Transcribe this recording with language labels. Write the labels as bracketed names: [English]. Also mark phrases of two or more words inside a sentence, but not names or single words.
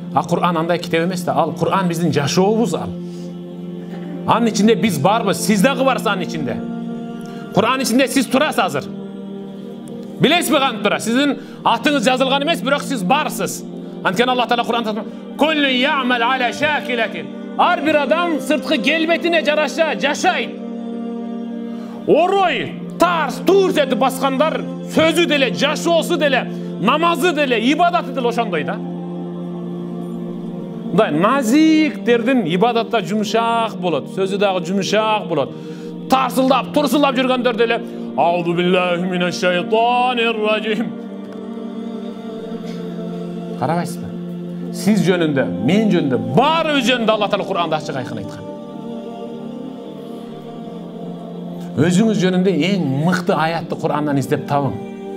[Kyrgyz] А Кур'ан андай китеп эмес да. Ал Кур'ан биздин жашообуз ал. Анын ичинде биз барбыз, сиз дагы барсыз анын ичинде. Кур'ан ичинде сиз турасыз азыр. Билесизби кантип тура? Сиздин атыңыз жазылган эмес, бирок сиз барсыз. Анткени Аллах Таала Кур'анда [Arabic] "كل يعمل على شاكلته." [Kyrgyz] Ар бир адам сырткы келбетине жараша жашайт. Орой, тарс, турс этип баскандар сөзү деле, жашоосу деле, намазы деле, ибадаты деле ошондой да. Мындай назиктердин ибадатта жумшак болот, сөзү дагы жумшак болот. Тарсылдап, турсулдап жүргөндөр деле [Arabic] "أعوذ بالله من الشيطان الرجيم." [Kyrgyz] Карабайсызбы? Сиз жөнүндө, мен жөнүндө, баарыбыз жөнүндө Аллах Таала Кур'анда ачык айкын айткан. Өзүңүз жөнүндө эң мыкты аятты Кур'андан издеп табың.